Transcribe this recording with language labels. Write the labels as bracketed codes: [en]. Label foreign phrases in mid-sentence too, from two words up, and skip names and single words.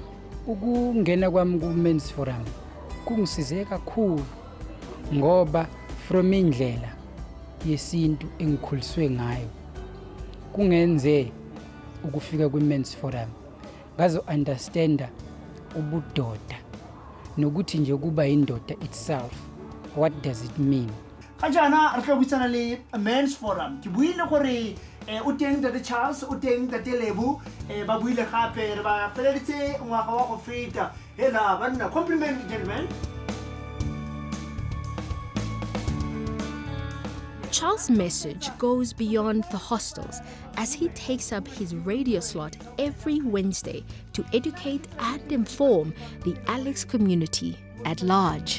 [zu] Ukungena kwami ku-Men's Forum kungisize kakhulu ngoba from indlela yesintu engikhuliswe ngayo kungenze ukufika kwi-Men's Forum ngazo understanda ubudoda nokuthi nje kuba indoda [en] itself, what does it mean. [tn] ga jana re tlo buisana le Men's Forum ke buile gore o teng Dr. Charles o teng Dr. Lebu ba buile gape re ba feleditse ngwaga wa go feta hela banna [en] compliment gentlemen. Charles' message goes beyond the hostels as he takes up his radio slot every Wednesday to educate and inform the Alex community at large.